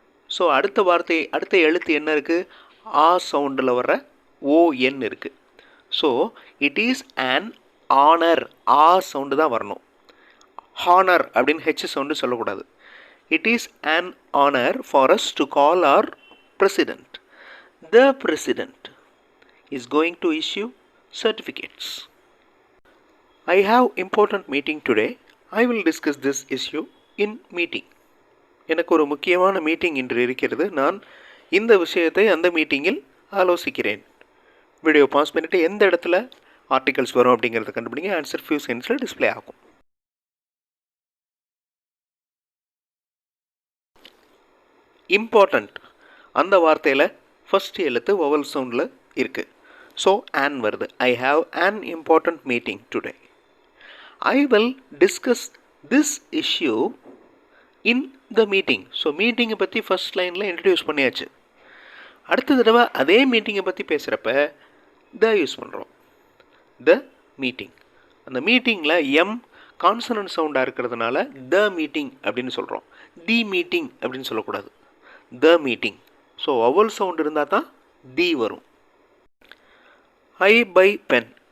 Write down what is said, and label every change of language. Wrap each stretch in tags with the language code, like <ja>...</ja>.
<ta>So அடுத்த எழுத்து என்ன இருக்குது? ஆ சவுண்டில் வர்ற ஓஎன் இருக்குது.</ta> <en>So it is an honour.</en> <ta>Ah sound தான் வரணும். ஹானர் அப்படின்னு ஹெச் சவுண்டு சொல்லக்கூடாது.</ta> <en>It is an honour for us to call our president. The president is going to issue certificates. I have important meeting today. I will discuss this issue in meeting.</en> <ta>எனக்கு ஒரு முக்கியமான meeting இன்று இருக்கிறது. நான் இந்த விஷயத்தை அந்த மீட்டிங்கில் ஆலோசிக்கிறேன். வீடியோ பாஸ் பண்ணிவிட்டு எந்த இடத்துல ஆர்டிகல்ஸ் வரும் அப்படிங்கிறத கண்டுபிடிங்க. ஆன்சர் ஃபியூ செகண்ட்ஸில் டிஸ்பிளே ஆகும். இம்பார்ட்டண்ட் அந்த வார்த்தையில் ஃபஸ்ட் எழுத்து வவல் சவுண்டில் இருக்குது. ஸோ ஆன் வருது.</ta> <en>I have an important meeting today. I will discuss this issue in the meeting.</en> <ta>So மீட்டிங்கை பற்றி ஃபஸ்ட் லைனில் இன்ட்ரடியூஸ் பண்ணியாச்சு. அடுத்த தடவை அதே மீட்டிங்கை பற்றி பேசுகிறப்ப த யூஸ் பண்ணுறோம். The meeting. அந்த மீட்டிங்கில் எம் கான்சனன்ட் சவுண்டாக இருக்கிறதுனால த மீட்டிங் அப்படின்னு சொல்கிறோம். தி மீட்டிங் அப்படின்னு சொல்லக்கூடாது. The meeting. So vowel sound இருந்தால் தான் தி வரும். ஐ பை பென்.</ta>